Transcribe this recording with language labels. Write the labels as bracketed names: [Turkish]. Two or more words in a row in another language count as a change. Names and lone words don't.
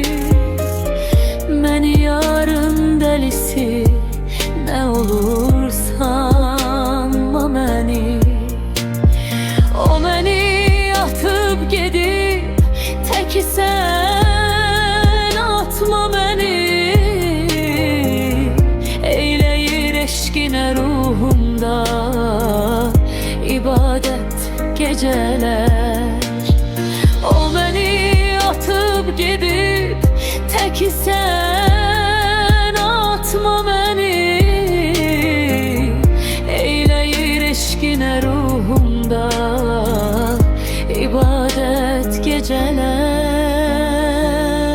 [Azerbaijani] Məni yarın delisi, [Turkish] ne olur [Azerbaijani] sanma məni. O məni atıp gedib, təki sən atma məni. Eyləyir eşqinə ruhumda ibadet geceler. [Turkish] O beni atıp gidip teki sen atma beni. Eyleyir eşkine ruhumda ibadet geceler.